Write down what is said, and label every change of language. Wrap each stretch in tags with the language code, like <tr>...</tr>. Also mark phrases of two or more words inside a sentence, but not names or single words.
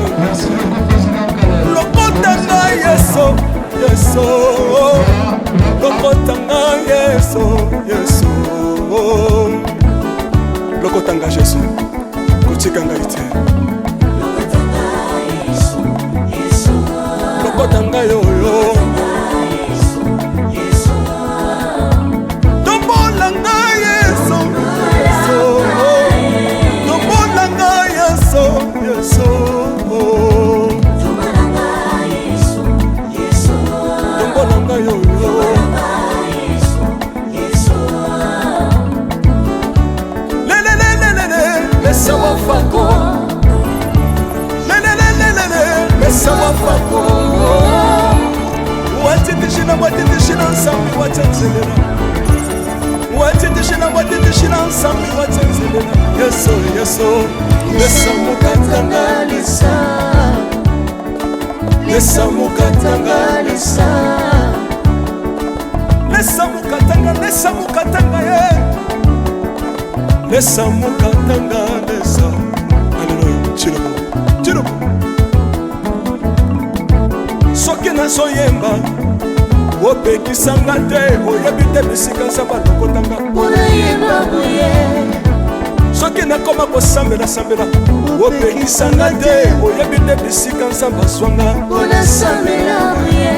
<ln>Lokota ngai yeso, yeso. Lokota ngai yeso, yeso. Lokota ngai yeso, kotika ngai te. Lokotanga yoyo tombolanga yeso, tombolanga yeso, yeso, tombolanga yoyo</ln> <bem>lelelelelele mesa wafako, lelelelelele mesa wafako. Watitishina nsambi watanzelera, watitishina nsambi watanzelera. Yeso yeso, lesa mukatanga lisa, lesa mukatanga lisa, lesa mukatanga ye, lesa mukatanga lesa. Hallelujah, chilobo, chilobo.</bem> <ln>Soki nazoyemba opekisanga te, oyebi te bisika nzambe alokotanga mpona yemba boye. Soki nakoma kosambela sambela opekisanga te, oyebi te bisika nzambe azwanga mpona sambela boye.</ln>